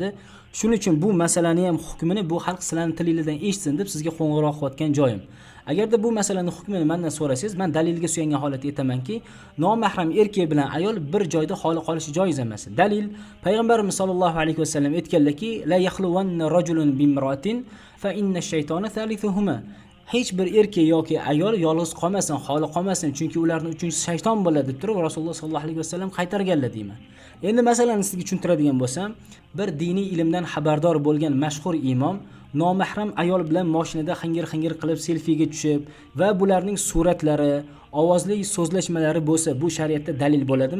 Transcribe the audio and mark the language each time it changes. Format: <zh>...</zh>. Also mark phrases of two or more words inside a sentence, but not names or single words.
<uz>Shuning uchun bu masalani ham hukmini bu xalq sizlarning tilingizdan eshitsin deb sizga qo'ng'iroq qilayotgan joyim. Agarda bu masalaning hukmini mendan so'rasangiz, men dalilga suyangan holatda aytamanki, nomahram erkak bilan ayol bir joyda xoli qolishi joiz emas. Dalil payg'ambarimiz sollallohu alayhi vasallam aytganlarki,</uz> <ar>لا يخلون رجل بامرأة فإن الشيطان ثالثهما.</ar> <uz>Hech bir erkak yoki ayol yolg'iz qolmasin, xoli qolmasin, chunki ularning uchinchisi shayton bo'ladi deb turib Rasululloh sollallohu alayhi vasallam qaytarganlar deyman. Endi masalani sizga tushuntiradigan bo'lsam, bir diniy ilmdan xabardor bo'lgan mashhur imom nomahram ayol bilan mashinada xingir-xingir qilib selfiga tushib va bularning suratlari, ovozli so'zlashmalari bo'lsa, bu shariatda dalil bo'ladimi?</uz>